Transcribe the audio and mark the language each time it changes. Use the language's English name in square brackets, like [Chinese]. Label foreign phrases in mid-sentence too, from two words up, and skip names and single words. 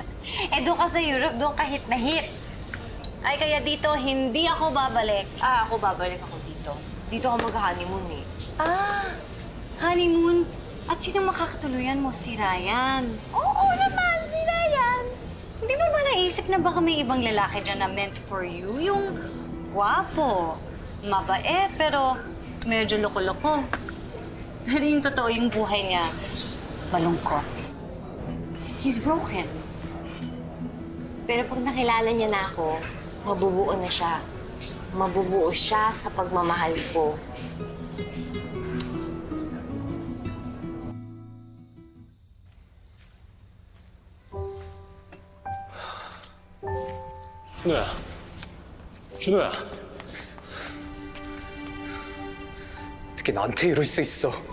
[Filipino] Eh, doon ka sa Europe, doon ka hit na hit. Ay, kaya dito, hindi ako babalik. Ako babalik ako dito. Dito ako mag-honeymoon eh. Honeymoon? At sino makakatuluyan mo? Si Ryan. Oo naman, si Ryan. Hindi mo ba naisip na baka may ibang lalaki dyan na [English] meant for you? [Filipino] Yung gwapo, mabait, pero medyo loko-loko. Pero yung totoo yung buhay niya, malungkot. [English] He's broken. [Filipino] Pero pag nakilala niya na ako, mabubuo na siya. Mabubuo siya sa pagmamahal ko. [Korean] 준호야. 준호야. 어떻게 나한테 이럴 수 있어?